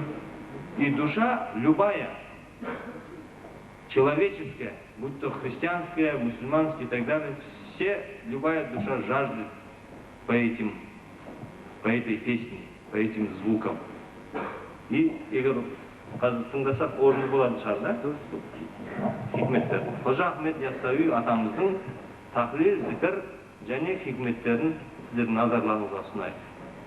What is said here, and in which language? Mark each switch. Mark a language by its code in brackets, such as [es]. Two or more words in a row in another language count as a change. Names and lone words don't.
[ru] И душа любая, человеческая, будь то христианская, мусульманская и так далее, любая душа жаждет по этой песне, по этим звукам. [kk] И егер қазір тыңдасақ орынды болатын шығар, да? Хикметтер. Қожа Ахмет Яссауи атамыздың тақлил, зікір және хикметтерін сіздердің назарларыңызға ұсынайық.